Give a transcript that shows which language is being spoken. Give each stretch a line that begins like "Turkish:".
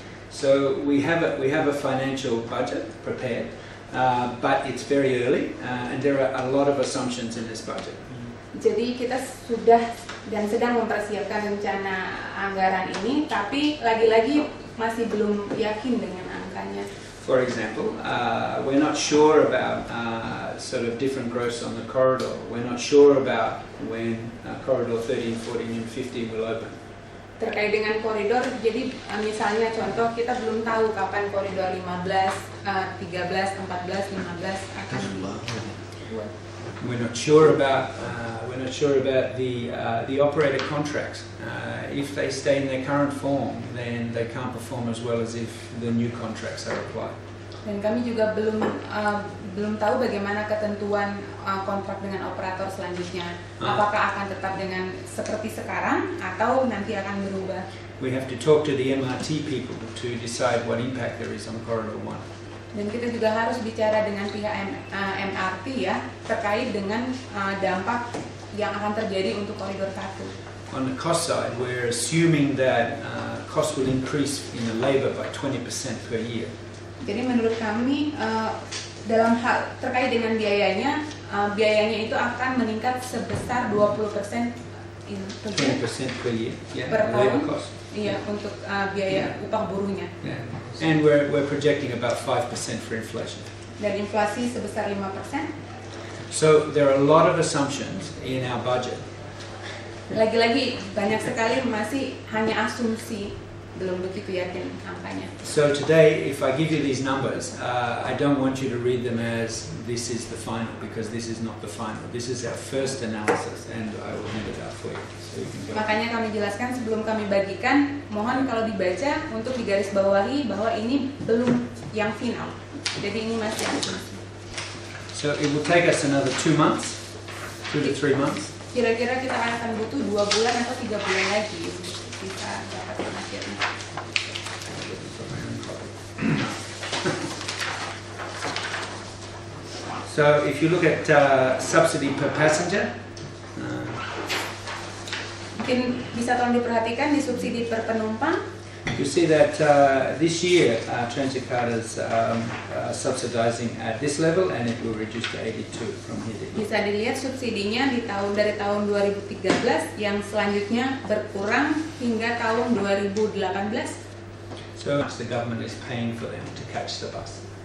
English: So we have a financial budget prepared, but it's very early, and there are a lot of assumptions in this budget.
Indonesian: Jadi kita sudah dan sedang mempersiapkan rencana anggaran ini, tapi lagi-lagi masih belum yakin dengan angkanya.
English: For example, we're not sure about sort of different growths on the corridor. We're not sure about when corridor 13, 14 and 15 will open.
Indonesian: Terkait dengan koridor, jadi misalnya contoh kita belum tahu kapan koridor 15, 13, 14, 15 akan dibuat.
English: We're not sure about the operator contracts. If they stay in their current form, then they can't perform as well as if the new contracts are applied.
Indonesian: Dan kami juga belum tahu bagaimana ketentuan kontrak dengan operator selanjutnya. Apakah akan tetap dengan seperti sekarang atau nanti akan berubah?
English: We have to talk to the MRT people to decide what impact there is on Corridor 1.
Indonesian: Dan kita juga harus bicara dengan pihak MRT ya terkait dengan dampak yang akan terjadi untuk koridor 1.
English: On the cost side, we're assuming that costs will increase in the labor by 20% per year.
Indonesian: Jadi menurut kami dalam hal terkait dengan biayanya itu akan meningkat sebesar 20%
English: 20% per year, yeah,
Indonesian: per
English: labor
Indonesian: tahun.
English: cost.
Indonesian: Iya, untuk biaya upah buruhnya. Yeah.
English: And we're projecting about 5% for inflation.
Indonesian: Dan inflasi sebesar 5%.
English: So there are a lot of assumptions in our budget.
Indonesian: Lagi-lagi banyak sekali masih hanya asumsi, belum begitu yakin angkanya.
English: So today, if I give you these numbers, I don't want you to read them as this is the final, because this is not the final. This is our first analysis, and I will hand it out for you. So you can go.
Indonesian: Makanya kami jelaskan sebelum kami bagikan, mohon kalau dibaca untuk digarisbawahi bahwa ini belum yang final. Jadi ini masih asumsi.
English: So it will take us another 2 months, 2 to 3 months.
Indonesian: Kira-kira kita akan butuh 2 bulan atau 3 bulan lagi untuk bisa dapat akhirnya.
English: So if you look at subsidy per passenger,
Indonesian: Mungkin bisa tolong diperhatikan di subsidi per penumpang.
English: you see that this year Transjakarta is subsidizing at this level, and it will reduce to 82 from here.
Indonesian: Bisa dilihat subsidinya dari tahun 2013 yang selanjutnya berkurang hingga tahun 2018.
English: So the government is paying for them to catch the bus.